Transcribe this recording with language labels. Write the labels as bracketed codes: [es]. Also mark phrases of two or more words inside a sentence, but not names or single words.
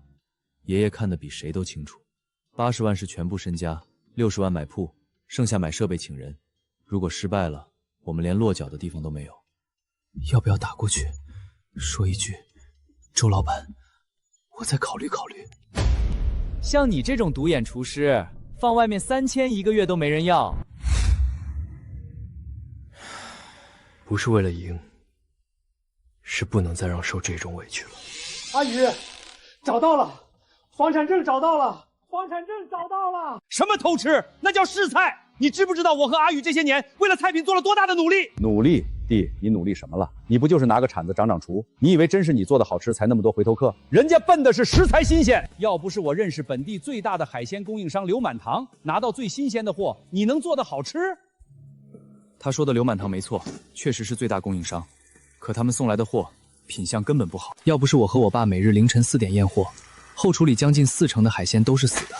[zh] 爺爺看得比誰都清楚，80萬是全部身家，60萬買鋪，剩下買設備請人。如果失敗了，我們連落腳的地方都沒有。要不要打過去，說一句，周老闆，我再考慮考慮。像你這種獨眼廚師，放外面3000一個月都沒人要。不是為了贏，是不能再讓受這種委屈了。阿宇，找到了，房產證找到了，房產證找到了。什麼偷吃？那叫試菜。你知不知道我和阿宇這些年為了菜品做了多大的努力？努力，弟，你努力什麼了？你不就是拿個鏟子掌掌廚？你以為真是你做的好吃才那麼多回頭客？人家奔的是食材新鮮。要不是我認識本地最大的海鮮供應商劉滿堂，拿到最新鮮的貨，你能做的好吃？他說的劉滿堂沒錯，確實是最大供應商，可他們送來的貨品相根本不好。要不是我和我爸每日凌晨4點驗貨，後廚裡將近40%的海鮮都是死的。